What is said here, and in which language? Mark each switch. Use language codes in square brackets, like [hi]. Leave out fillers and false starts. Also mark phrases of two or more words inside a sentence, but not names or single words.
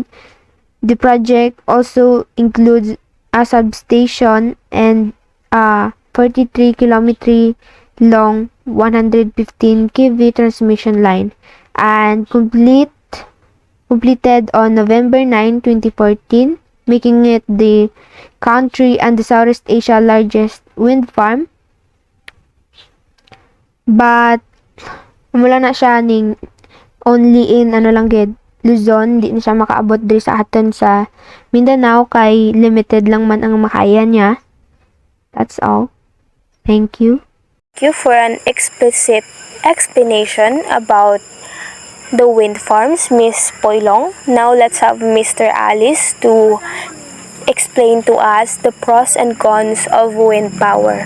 [en] The project also includes a substation and a 43-kilometer long 115 kV transmission line, and completed on November 9, 2014, making it the country and the Southeast Asia largest wind farm. [ceb] But mula na siya ning [en] only in [ceb] Luzon, di na siya makaabot diri sa aton sa Mindanao kay limited lang man ang makaya niya. [en] That's all. Thank you. Thank you for an explicit explanation about the wind farms, Miss Poilong. Now let's have Mr. Alice to explain to us the pros and cons of wind power.